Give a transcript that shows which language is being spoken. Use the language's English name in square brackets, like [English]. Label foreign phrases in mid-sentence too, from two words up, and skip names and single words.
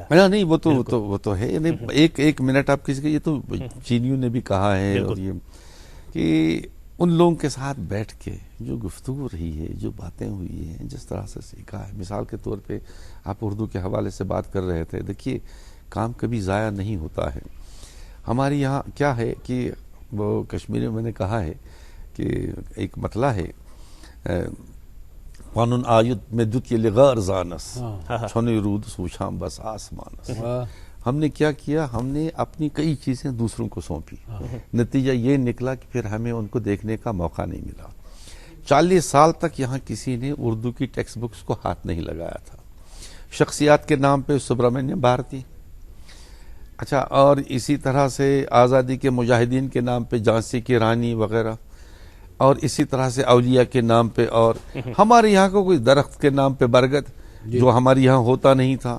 [Urdu] نہیں، وہ تو ہے، ایک منٹ آپ کسی کا، یہ تو چینیوں نے بھی کہا ہے، اور یہ کہ ان لوگوں کے ساتھ بیٹھ کے جو گفتگو رہی ہے، جو باتیں ہوئی ہیں، جس طرح سے سیکھا ہے۔ مثال کے طور پہ آپ اردو کے حوالے سے بات کر رہے تھے، دیکھیے کام کبھی ضائع نہیں ہوتا ہے۔ ہمارے یہاں کیا ہے کہ وہ کشمیری میں نے کہا ہے کہ ایک مطلع ہے، قانون آیت میں [Kashmiri] دت یہ لغار زانس چھونے رود سوشام بس آسمانس۔ [Urdu] ہم نے کیا کیا، ہم نے اپنی کئی چیزیں دوسروں کو سونپی، نتیجہ یہ نکلا کہ پھر ہمیں ان کو دیکھنے کا موقع نہیں ملا۔ 40 سال تک یہاں کسی نے اردو کی [English] text books [Urdu] کو ہاتھ نہیں لگایا تھا۔ شخصیات کے نام پہ سبرامنیم بھارتی، اچھا، اور اسی طرح سے آزادی کے مجاہدین کے نام پہ جھانسی کی رانی وغیرہ، اور اسی طرح سے اولیاء کے نام پہ، اور ہمارے یہاں کو کوئی درخت کے نام پہ برگد جو ہمارے یہاں ہوتا نہیں تھا۔